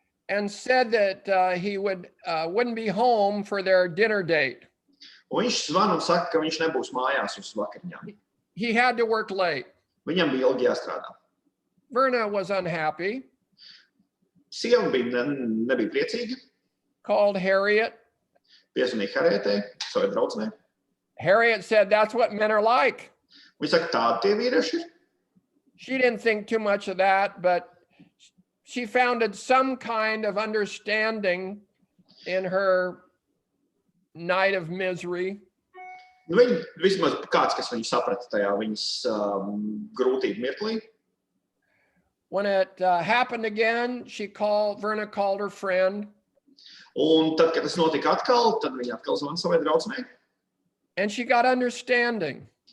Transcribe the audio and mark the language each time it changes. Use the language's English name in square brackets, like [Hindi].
[English] And said that he wouldn't be home for their dinner date. [Latvian] un viņš zvana un saka, ka viņš nebūs mājās uz vakariņām. [English] He had to work late. [Latvian] Viņam bija ilgi jāstrādā. [English] Verna was unhappy, [Latvian] Sieva nebija priecīga, [English] called Harriet. [Latvian] piezvanīja Harrietei, savai draudzenei. [English] Harriet said, "That's what men are like." [Latvian] Viņa saka, tādi tie vīrieši ir. [English] She didn't think too much of that, but she founded some kind of understanding in her night of misery. [Latvian] Viņa vismaz kāds, kas viņu saprata tajā viņas grūtību mirklī. [English] When it happened again, Verna called her friend, [Latvian] Un tad, kad tas notika atkal, tad viņa atkal zvana savai draudzenei. [English] and she got understanding.